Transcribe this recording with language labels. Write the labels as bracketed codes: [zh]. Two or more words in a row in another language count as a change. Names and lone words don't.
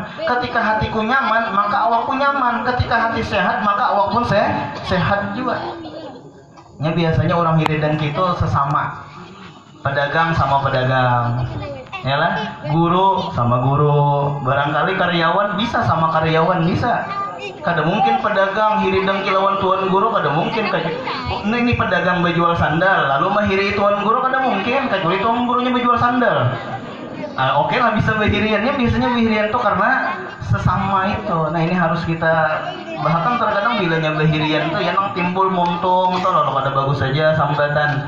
[id] Ketika hatiku nyaman maka awakku nyaman. Ketika hati sehat maka awak pun sehat juga. Ya biasanya orang iri dengki itu sesama, pedagang sama pedagang, ya lah, guru sama guru, barangkali karyawan bisa sama karyawan bisa. Kada mungkin pedagang hiri dengki lawan tuan guru, kada mungkin. Ini pedagang berjual sandal lalu mahiri tuan guru, kada mungkin, kecuali tuan gurunya berjual sandal. Oke lah bisa behiriannya, biasanya behirian itu karena sesama itu. Nah ini harus kita, bahkan terkadang bilanya behirian itu ya nang timbul muntung tuh lalu kada bagus saja sambatan.